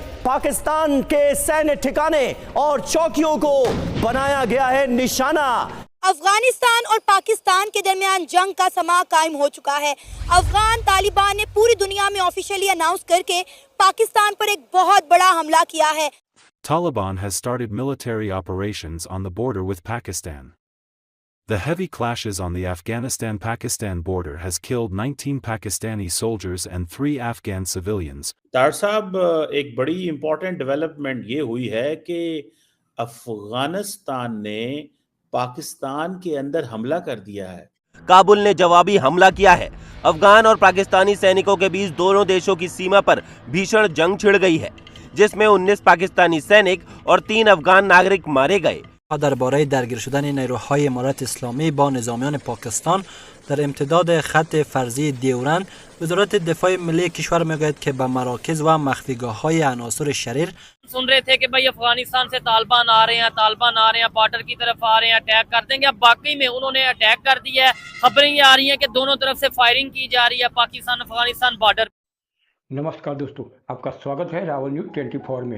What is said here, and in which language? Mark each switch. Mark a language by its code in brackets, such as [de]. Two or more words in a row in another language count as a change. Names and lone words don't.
[hi] पाकिस्तान के सैन्य ठिकाने और चौकियों को बनाया गया है निशाना। अफगानिस्तान और पाकिस्तान के दरमियान जंग का समा कायम हो चुका है। अफगान तालिबान ने पूरी दुनिया में [en] officially announce [hi] करके पाकिस्तान पर एक बहुत बड़ा हमला किया है। [en] Taliban has started military operations on the border with Pakistan. The heavy clashes on the Afghanistan-Pakistan border has killed 19 Pakistani soldiers and 3 Afghan civilians. [hi] तार साहब, एक बड़ी [en] important development [hi] ये हुई है कि अफगानिस्तान ने पाकिस्तान के अंदर हमला कर दिया है। काबुल ने जवाबी हमला किया है। अफगान और पाकिस्तानी सैनिकों के बीच दोनों देशों की सीमा पर भीषण जंग छिड़ गई है, जिसमें 19 पाकिस्तानी सैनिक और 3 अफगान नागरिक मारे गए। [fa] درباره درگیر شدن نیروهای امارت اسلامی با نظامیان پاکستان در امتداد خط فرضی دیورند، وزارت دفاع ملی کشور میگوید که به مراکز و مخفیگاه‌های عناصر شریر [hi] सुन रहे थे कि भाई अफगानिस्तान से तालिबान आ रहे हैं, बॉर्डर की तरफ आ रहे हैं, अटैक कर देंगे। अब वाकई में उन्होंने अटैक कर दिया है। खबरें ये आ रही हैं कि दोनों तरफ से फायरिंग की जा रही है पाकिस्तान अफगानिस्तान बॉर्डर। नमस्कार दोस्तों, आपका स्वागत है रावल न्यूज 24 में।